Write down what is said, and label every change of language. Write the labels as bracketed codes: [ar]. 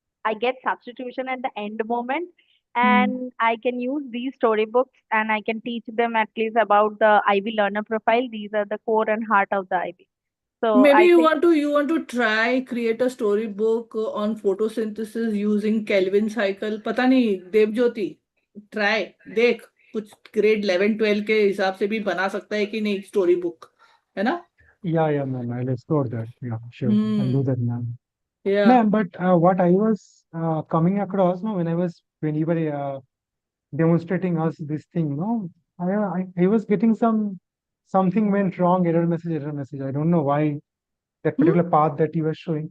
[en] I get substitution at the end moment, and I can use these storybooks and I can teach them at least about the IB learner profile. These are the core and heart of the IB. So Maybe I you think want to try create a storybook on photosynthesis using Kelvin cycle. [hi] पता नहीं Devjyoti, try देख कुछ grade 11 12 के हिसाब से भी बना सकता है कि नहीं story book, है ना? [en] Yeah, ma'am. I'll explore that. Yeah, sure. I'll do that, ma'am. Yeah. Ma'am, but what I was coming across, no, when you were demonstrating us this thing, no, I was getting something went wrong, error message. I don't know why that particular path that you were showing.